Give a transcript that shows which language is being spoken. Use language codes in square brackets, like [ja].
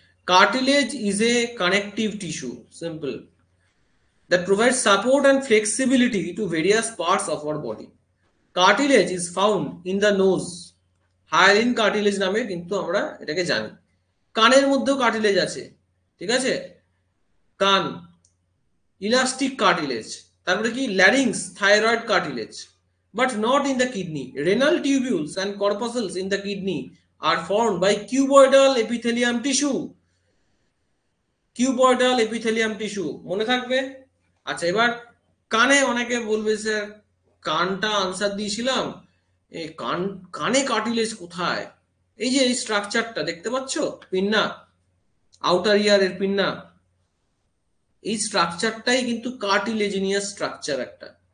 [en] Cartilage is a connective tissue. Simple. That provides support and flexibility to various parts of our body. Cartilage is found in the nose. [bn] Hyaline cartilage নামে কিন্তু আমরা এটাকে জানি। কানের মধ্যেও cartilage আছে, ঠিক আছে, কান, ইলাস্টিক কার্টিলেজ। তারপরে কি larynx, thyroid cartilage. [en] but not in the kidney. Renal tubules and corpuscles in the kidney are formed by cuboidal epithelium tissue. [bn] Cuboidal epithelium tissue মনে থাকবে। আচ্ছা, এবার কানে অনেকে বলবে স্যার কানটা আনসার দিয়েছিলাম, এই কানে কার্টিলেজ কোথায়? এই যে এই স্ট্রাকচারটা দেখতে পাচ্ছ, পিন্না, আউটার ইয়ারের পিন্না, এই স্ট্রাকচারটাই কিন্তু কার্টিলেজিনিয়াস স্ট্রাকচার একটা।